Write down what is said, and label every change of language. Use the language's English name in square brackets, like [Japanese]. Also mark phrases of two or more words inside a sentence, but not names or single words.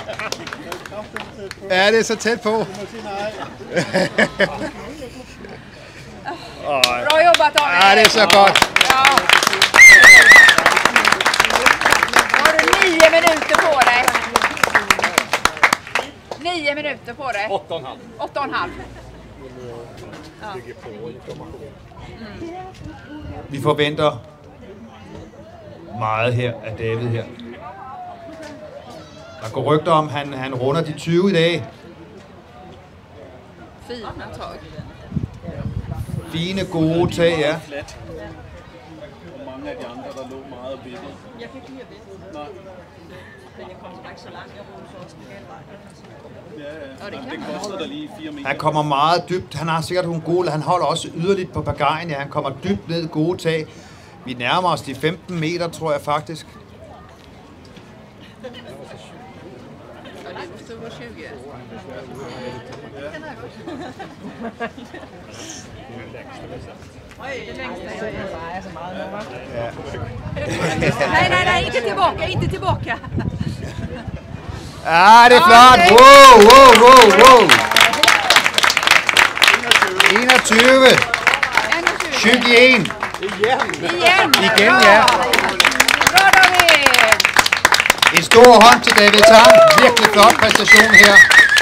[Danish] Ja, det er så tæt på. [Swedish] Bra jobbat David! [Danish] Ja, det er så godt. [Swedish] Ja. Då har du 9 minuter på dig. 9 minuter på dig. 8,5. 8,5. [Danish] Vi forventer meget her af David her. Der går rygter om, han runder de 20 i dag. [Swedish] Fina tag. [Danish] Fine, gode tag, ja. Flat. Og mange af de andre, der lå meget og vippede. Jeg kan ikke lide at vide. Nej. Men jeg kom ikke så langt. Jeg rullede så også den gale vej. Ja. Det kostede der lige 4 meter. Han kommer meget dybt. Han har sikkert nogle gode. Han holder også yderligt på bagajen. Ja, han kommer dybt ned, gode tag. Vi nærmer os de 15 meter, tror jeg faktisk. [Swedish] Ja, det måste vara 20. [Danish] Det vejer så meget. [Swedish] Nej, inte tillbaka, inte tillbaka. [Danish] Ja, det er flot. Wow. 21. 21. Igen. Igen, ja. Bra, David. En stor hånd til David Tang. Virkelig flot præstation her.